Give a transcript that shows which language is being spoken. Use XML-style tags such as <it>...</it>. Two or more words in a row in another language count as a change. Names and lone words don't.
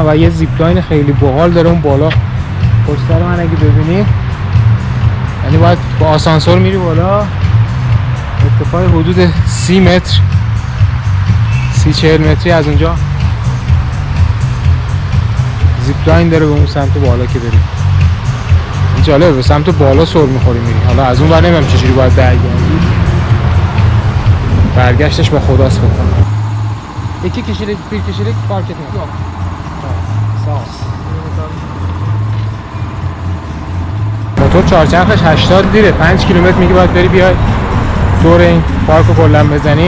<fa>و یه</fa> <en>zip line</en> <fa>خیلی باحال داره اون بالا پشت سر من اگه ببینید، یعنی باید با آسانسور میری بالا، ارتفاع حدود 30 متر 30-40 متری از اونجا</fa> <en>zip line</en> <fa>داره به اون سمت بالا که بریم. این جالبه، به سمت بالا سر میخوری میری. حالا از اون ور نمیدونم چجوری باید برگردی، برگشتش با خداست بکنم.</fa> <tr>İki kişilik, bir kişilik fark etmez. Yok. Sağ ol.</tr> <fa>موتور چهارچرخش 80 لیره، 5 کیلومتر میگه باید بری بیای دور این پارکو کلا بزنی.</fa>